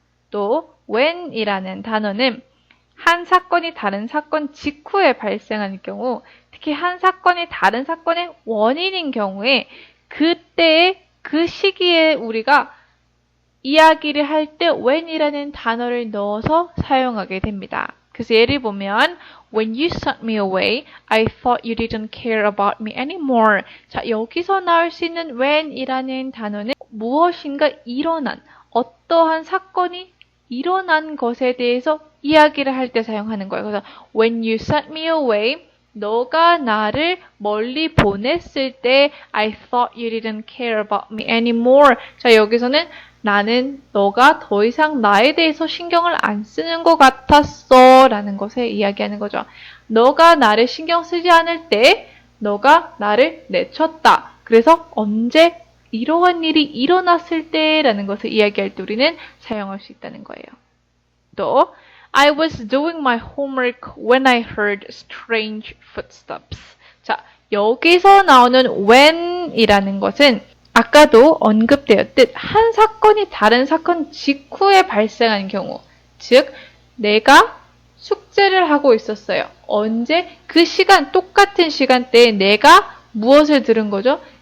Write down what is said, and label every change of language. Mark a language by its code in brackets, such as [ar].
[ko] 또 when 이라는 단어는 한 사건이 다른 사건 직후에 발생하는 경우, 특히 한 사건이 다른 사건의 원인인 경우에 그때의 그 시기에 우리가 이야기를 할 때 when이라는 단어를 넣어서 사용하게 됩니다. 그래서 예를 보면 [en] When you sent me away, I thought you didn't care about me anymore. [ko] 자, 여기서 나올 수 있는 when이라는 단어는 무엇인가 일어난, 어떠한 사건이 일어난 것에 대해서 이야기를 할 때 사용하는 거예요. [en] 그래서 When you sent me away, [ko] 너가 나를 멀리 보냈을 때 [en] I thought you didn't care about me anymore. [ko] 자, 여기서는 나는 너가 더 이상 나에 대해서 신경을 안 쓰는 것 같았어 라는 것을 이야기하는 거죠. 너가 나를 신경 쓰지 않을 때 너가 나를 내쳤다. 그래서 언제 이러한 일이 일어났을 때 라는 것을 이야기할 때 우리는 사용할 수 있다는 거예요. [en] 또 I was doing my homework when I heard strange footsteps. [ko] 자, 여기서 나오는 when이라는 것은 아까도 언급되었듯 한 사건이 다른 사건 직후에 발생한 경우, 즉 내가 숙제를 하고 있었어요. 언제? 그 시간, 똑같은 시간대에 내가 무엇을 들은 거죠?